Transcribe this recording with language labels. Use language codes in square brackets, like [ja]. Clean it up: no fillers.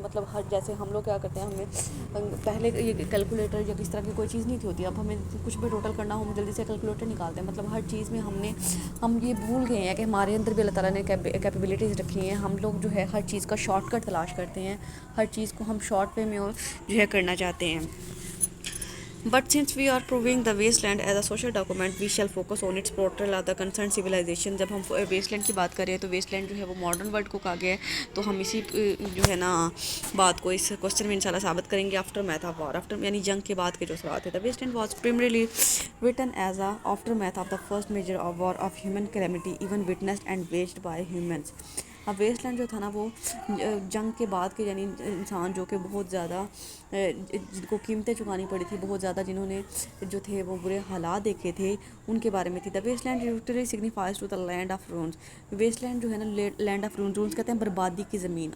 [hi] मतलब हर, जैसे हम लोग क्या करते हैं, हमें पहले ये कैलकुलेटर या किस तरह की कोई चीज़ नहीं थी होती, अब हमें कुछ भी टोटल करना हो हम जल्दी से कैलकुलेटर निकालते हैं। मतलब हर चीज़ में हम ये भूल गए हैं कि हमारे अंदर भी अल्लाह ताला ने कैपेबिलिटीज़ रखी हैं। हम लोग जो है हर चीज़ का शॉर्टकट तलाश करते हैं, हर चीज़ को हम शॉर्ट वे में और जो है करना चाहते हैं। [en] But since we are proving the wasteland as a social document, we shall focus on its portrayal of the concerned civilization। [hi] जब हम wasteland की बात करें तो wasteland जो है वो मॉडर्न वर्ल्ड को कहा गया है, तो हम इसी जो है ना बात को इस क्वेश्चन में इंशाल्लाह साबित करेंगे। [en] aftermath of war, after [hi] यानी जंग के बाद के जो असरात है। [en] The wasteland was primarily written as a aftermath of the first major war of human calamity even witnessed and waged by humans। [hi] अब वेस्टलैंड जो था ना वो जंग के बाद के, यानी इंसान जो कि बहुत ज़्यादा जिनको कीमतें चुकानी पड़ी थी, बहुत ज़्यादा जिन्होंने जो थे वो बुरे हालात देखे थे, उनके बारे में थी। [en] The wasteland literally signifies to the land of ruins. Wasteland जो है ना land of ruins, [hi] रून्स कहते हैं बर्बादी की ज़मीन।